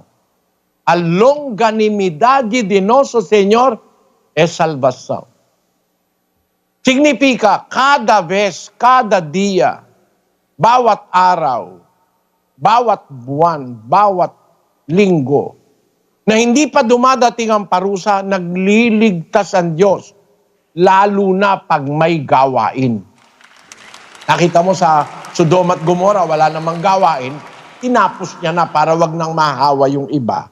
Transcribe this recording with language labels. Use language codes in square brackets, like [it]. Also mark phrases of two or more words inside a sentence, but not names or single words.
[es] A longanimidad de nuestro Señor es salvación. Significa kada vez, kada dia, [tl] bawat araw, bawat buwan, bawat linggo, na hindi pa dumadating ang parusa, nagliligtas ang Diyos, lalo na pag may gawain. Nakita mo sa Sodoma at Gomora, wala namang gawain, tinapos niya na para wag nang mahawa yung iba.